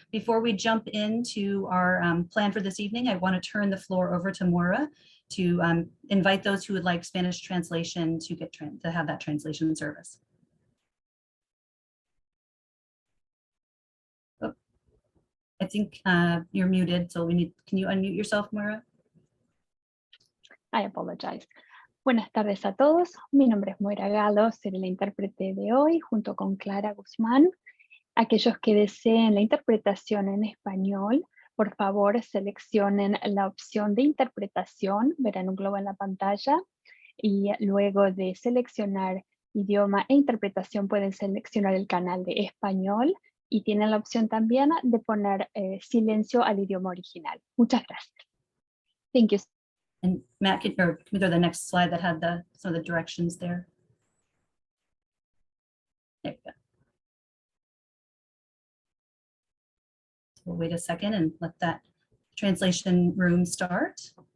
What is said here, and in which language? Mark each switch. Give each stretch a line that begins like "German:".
English: Before we jump into our plan for this evening, I want to turn the floor over to Moira to invite those who would like Spanish translation to have that translation service. Oh, I think you're muted, so can you unmute yourself, Moira? I apologize.
Spanish: Buenas tardes a todos. Mi nombre es Moira Galo, seré la intérprete de hoy junto con Clara Guzmán. Aquellos que deseen la interpretación en español, por favor seleccionen la opción de interpretación, verán un globo en la pantalla, y luego de seleccionar idioma e interpretación pueden seleccionar el canal de español y tienen la opción también de poner silencio al idioma original. Muchas gracias.
English: Thank you. And Matt, can we go to the next slide that had some of the directions there? There we go. So we'll wait a second and let that translation room start.